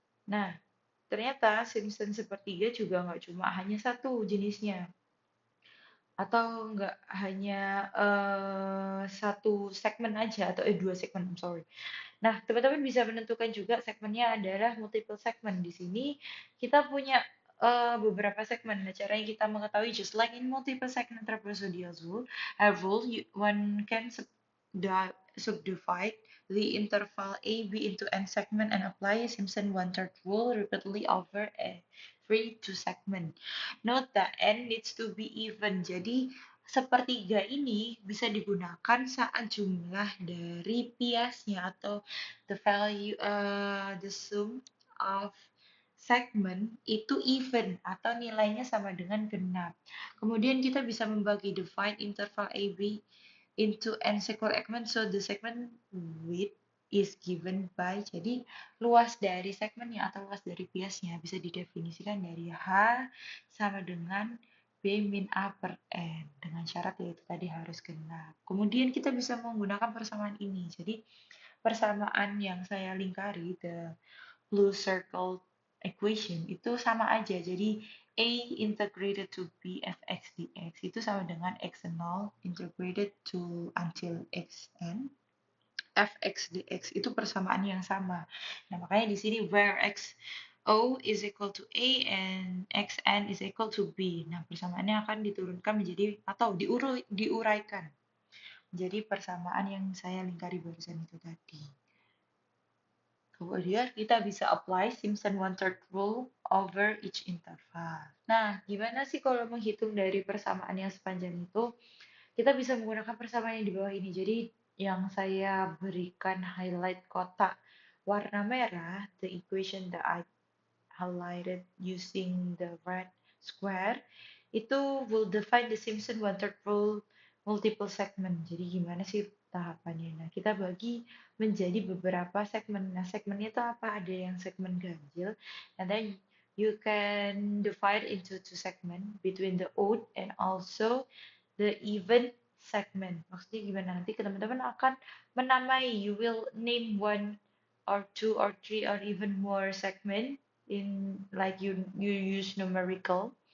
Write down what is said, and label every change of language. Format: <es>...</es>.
<id>Nah, ternyata Simpson sepertiga juga nggak cuma hanya satu jenisnya, atau nggak hanya satu segmen aja, atau dua segmen,</id> <en>I'm sorry.</en> <id>Nah, teman-teman bisa menentukan juga segmennya adalah multiple segment. Di sini kita punya beberapa segmen. Nah, caranya kita mengetahui</id> <en>just like in multiple segment trapezoidal rule, one can subdivide the interval A, B into n segment and apply Simpson one-third rule repeatedly over every two segment. Note that n needs to be even.</en> <id>Jadi sepertiga ini bisa digunakan saat jumlah dari biasnya atau</id> <en>the value the sum of segment</en> <id>itu even atau nilainya sama dengan genap. Kemudian kita bisa membagi</id> <en>define interval AB into n equal segment, so the segment width is given by,</en> <id>jadi luas dari segmennya atau luas dari biasnya bisa didefinisikan dari H sama dengan B min A per N dengan syarat yaitu tadi harus genap. Kemudian kita bisa menggunakan persamaan ini. Jadi persamaan yang saya lingkari,</id> <en>the blue circle equation,</en> <id>itu sama aja. Jadi A integrated to B fx dx itu sama dengan x0 integrated to until xn fx dx, itu persamaan yang sama. Nah, makanya di sini</id> <en>where x O is equal to A and xn is equal to B.</en> <id>Nah, persamaannya akan diturunkan menjadi atau diuraikan. Jadi persamaan yang saya lingkari barusan itu tadi. Kemudian kita bisa</id> <en>apply Simpson one-third rule over each interval.</en> <id>Nah, gimana sih kalau menghitung dari persamaan yang sepanjang itu? Kita bisa menggunakan persamaan yang di bawah ini. Jadi yang saya berikan highlight kotak warna merah,</id> <en>the equation that I highlighted using the red square,</en> <id>itu</id> <en>will define the Simpson one-third rule multiple segment.</en> <id>Jadi gimana sih tahapannya? Nah, kita bagi menjadi beberapa segmen. Nah, segmennya itu apa? Ada yang segmen ganjil,</id> <en>and then you can divide into two segment between the odd and also the even segment.</en> <id>Maksudnya gimana? Nanti teman-teman akan menamai.</id> <en>You will name one or two or three or even more segment in like you use numerical.</en>